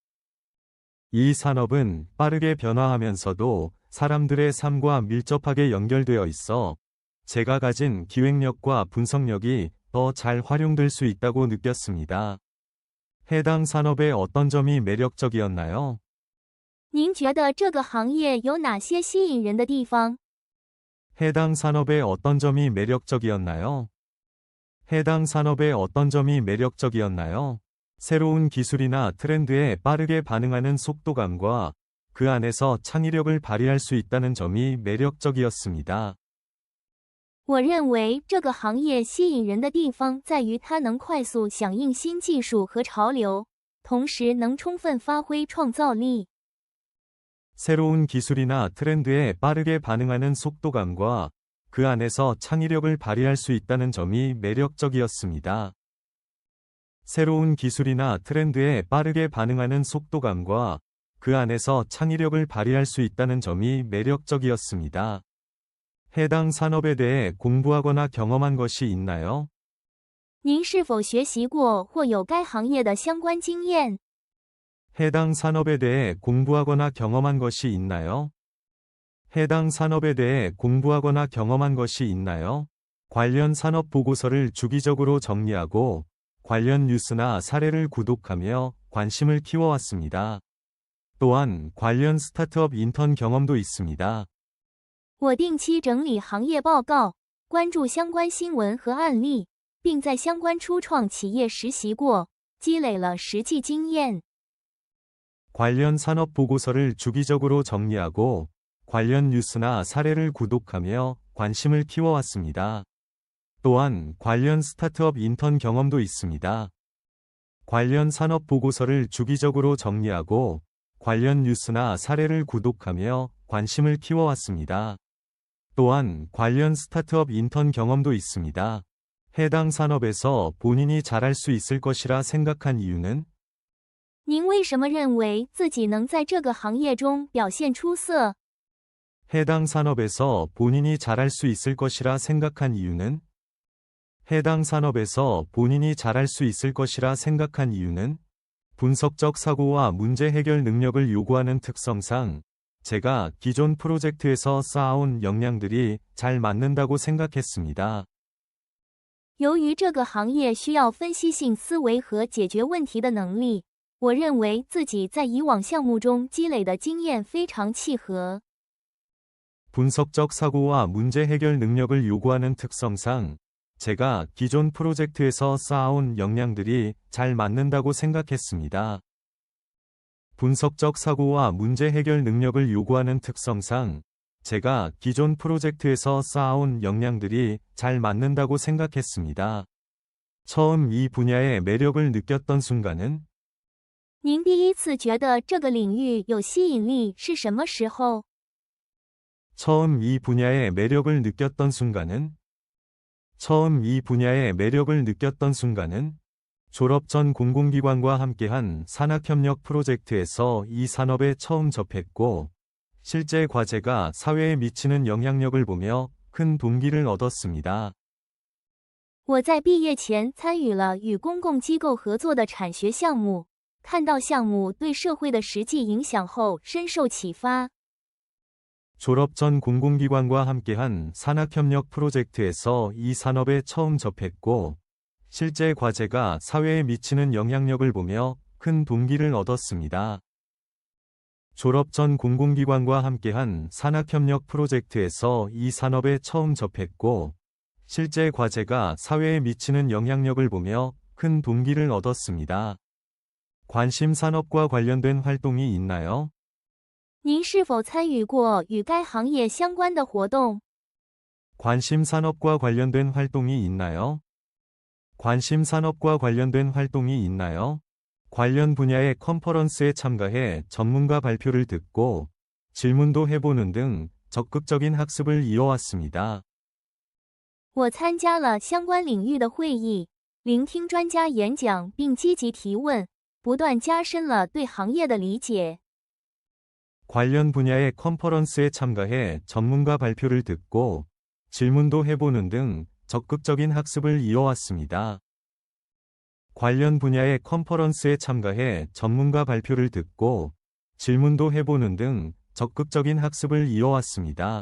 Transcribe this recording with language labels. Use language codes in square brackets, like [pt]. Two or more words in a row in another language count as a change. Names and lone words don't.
[ko] 이 산업은 빠르게 변화하면서도 사람들의 삶과 밀접하게 연결되어 있어 제가 가진 기획력과 분석력이 더 잘 활용될 수 있다고 느꼈습니다. 해당 산업의 어떤 점이 매력적이었나요? [zh] 您觉得这个行业有哪些吸引人的地方？ [ko] 해당 산업의 어떤 점이 매력적이었나요? 해당 산업의 어떤 점이 매력적이었나요? 새로운 기술이나 트렌드에 빠르게 반응하는 속도감과 그 안에서 창의력을 발휘할 수 있다는 점이 매력적이었습니다. [zh] 我认为这个行业吸引人的地方在于它能快速响应新技术和潮流，同时能充分发挥创造力。 [ko] 새로운 기술이나 트렌드에 빠르게 반응하는 속도감과 그 안에서 창의력을 발휘할 수 있다는 점이 매력적이었습니다. 새로운 기술이나 트렌드에 빠르게 반응하는 속도감과 그 안에서 창의력을 발휘할 수 있다는 점이 매력적이었습니다. 해당 산업에 대해 공부하거나 경험한 것이 있나요? [zh] 您是否学习过或有该行业的相关经验？ [ko] 해당 산업에 대해 공부하거나 경험한 것이 있나요? 해당 산업에 대해 공부하거나 경험한 것이 있나요? 관련 산업 보고서를 주기적으로 정리하고 관련 뉴스나 사례를 구독하며 관심을 키워왔습니다. 또한 관련 스타트업 인턴 경험도 있습니다. [zh] 我定期整理行业报告，关注相关新闻和案例，并在相关初创企业实习过，积累了实际经验。 [ko] 관련 산업 보고서를 주기적으로 정리하고 관련 뉴스나 사례를 구독하며 관심을 키워왔습니다. 또한 관련 스타트업 인턴 경험도 있습니다. 관련 산업 보고서를 주기적으로 정리하고 관련 뉴스나 사례를 구독하며 관심을 키워왔습니다. 또한 관련 스타트업 인턴 경험도 있습니다. 해당 산업에서 본인이 잘할 수 있을 것이라 생각한 이유는? [zh] 您为什么认为自己能在这个行业中表现出色？ [ko] 해당 산업에서 본인이 잘할 수 있을 것이라 생각한 이유는? 해당 산업에서 본인이 잘할 수 있을 것이라 생각한 이유는? 분석적 사고와 문제 해결 능력을 요구하는 특성상 제가 기존 프로젝트에서 쌓아온 역량들이 잘 맞는다고 생각했습니다. [zh] 由于这个行业需要分析性思维和解决问题的能力，我认为自己在以往项目中积累的经验非常契合。 [ko] 분석적 사고와 문제 해결 능력을 요구하는 특성상 제가 기존 프로젝트에서 쌓아온 역량들이 잘 맞는다고 생각했습니다. 분석적 사고와 문제 해결 능력을 요구하는 특성상 제가 기존 프로젝트에서 쌓아온 역량들이 잘 맞는다고 생각했습니다. 처음 이 분야의 매력을 느꼈던 순간은? [zh] 您第一次觉得这个领域有吸引力是什么时候？ [ko] 처음 이 분야의 매력을 느꼈던 순간은? 처음 이 분야의 매력을 느꼈던 순간은? 졸업 전 공공기관과 함께한 산학협력 프로젝트에서 이 산업에 처음 접했고, 실제 과제가 사회에 미치는 영향력을 보며 큰 동기를 얻었습니다. [zh] 我在毕业前参与了与公共机构合作的产学项目，看到项目对社会的实际影响后深受启发。 [ko] 졸업 전 공공기관과 함께한 산학협력 프로젝트에서 이 산업에 처음 접했고, 실제 과제가 사회에 미치는 영향력을 보며 큰 동기를 얻었습니다. 졸업 전 공공기관과 함께한 산학협력 프로젝트에서 이 산업에 처음 접했고, 실제 과제가 사회에 미치는 영향력을 보며 큰 동기를 얻었습니다. 관심 산업과 관련된 활동이 있나요? [zh] 您是否参与过与该行业相关的活动？ [ko] 관심 산업과 관련된 활동이 있나요? 관심 산업과 관련된 활동이 있나요? 관련 분야의 컨퍼런스에 참가해 전문가 발표를 듣고 질문도 해보는 등 적극적인 학습을 이어왔습니다. [zh] 我参加了相关领域的会议，聆听专家演讲并积极提问，不断加深了对行业的理解。 [ko] 관련 분야의 컨퍼런스에 참가해 전문가 발표를 듣고 질문도 해보는 등 적극적인 학습을 이어왔습니다. 관련 분야의 컨퍼런스에 참가해 전문가 발표를 듣고 질문도 해보는 등 적극적인 학습을 이어왔습니다.